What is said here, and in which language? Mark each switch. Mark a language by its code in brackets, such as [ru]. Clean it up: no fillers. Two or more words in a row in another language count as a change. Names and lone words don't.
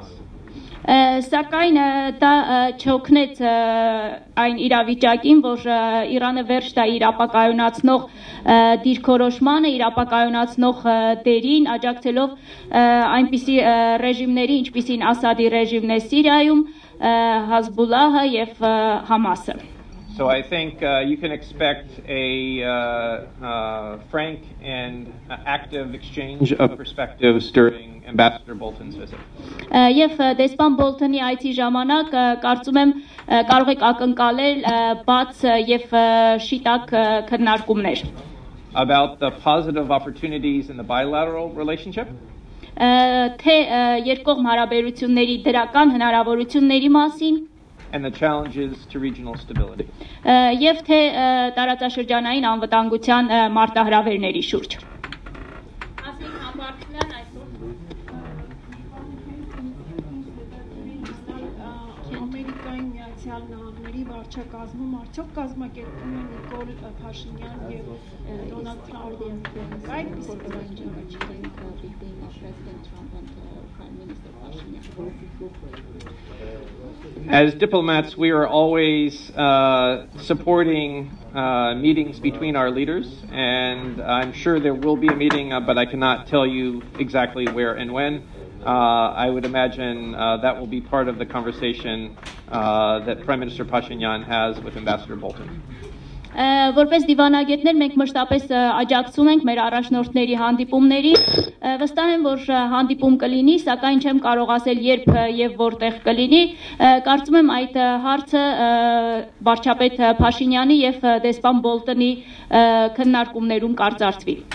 [hy] Սակայն դա չօգնեց այն իրավիճակին, որ Իրանը վերջ տա իր ապակայունացնող դիրքորոշմանը, իր ապակայունացնող դերին, աջակցելով այնպիսի ռեժիմների, ինչպիսին Ասադի ռեժիմն է Սիրիայում, Հազբուլլահը եւ Համասը։ [en] So I think you can expect a frank and active exchange of perspectives during Ambassador Bolton's visit. [hy] Եվ դեսպան Բոլթոնի այցի ժամանակ կարծում եմ կարող եք ակնկալել բաց եւ շիտակ քննարկումներ։ [en] About the positive opportunities in the bilateral relationship. [hy] Թե երկկողմ հարաբերությունների դրական հնարավորությունների մասին [en] and the challenges to regional stability. [hy] Եվ թե տարածաշրջանային անվտանգության մարտահրավերների շուրջ։ Ամերիկայի Միացյալ Նահանգների վարչակազմում արդյոք կազմակերպվում է Նիկոլ Փաշինյան եւ Դոնալդ Թրամփի այդպիսի [en] As diplomats, we are always supporting meetings between our leaders, and I'm sure there will be a meeting, but I cannot tell you exactly where and when. I would imagine that will be part of the conversation that Prime Minister Pashinyan has with Ambassador Bolton. [hy] Որպես դիվանագետներ մենք մշտապես աջակցում ենք մեր առաջնորդների հանդիպումների, վստահ եմ, որ հանդիպում կլինի, սակայն չեմ կարող ասել երբ եւ որտեղ կլինի, կարծում եմ այդ հարցը վարչապետ Փաշինյանի եւ դեսպան Բոլտոնի քննարկումներում կարծարծվի։